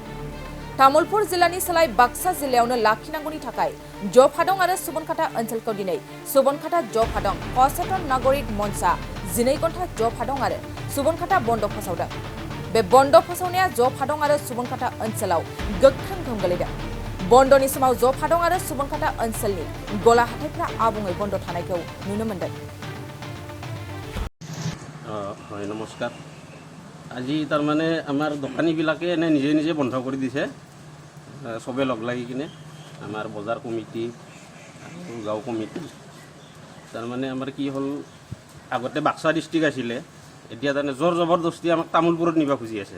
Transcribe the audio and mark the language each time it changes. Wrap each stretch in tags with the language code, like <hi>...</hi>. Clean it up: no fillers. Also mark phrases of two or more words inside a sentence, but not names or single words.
<brx>तामुलपुर जिल्लानि सोलाय बाक्सा जिल्लायावनो लाखिनांगौनि थाखाय जफादं आरो सुबनखाथा ओनसोलखौ दिनै सुबनखाथा जफादं क'सेटन नागरिक मन्चआ 12 घन्टा जफादं आरो सुबनखाथा बन्द फोसावदों। बे बन्द फोसावनाया जफादं आरो सुबनखाथा ओनसोलाव गोख्रों गोहोम गोलैदों। बन्दनि समाव जफादं आरो सुबनखाथा ओनसोलनि गला हाथायफ्रा आबुङै बन्द थानायखौ नुनो मोन्दों।</brx> <as>হয় নমস্কাৰ। আজি তাৰমানে আমাৰ দোকানীবিলাকে এনে নিজে নিজে বন্ধ কৰি দিছে, চবে লগ লাগি কিনে আমাৰ বজাৰ কমিটি আৰু গাঁও কমিটি। তাৰমানে আমাৰ কি হ'ল, আগতে বাক্সা ডিষ্ট্ৰিক্ট আছিলে, এতিয়া তাৰমানে জোৰ জবৰদস্তি আমাক তামোলপুৰত নিব খুজি আছে।</as>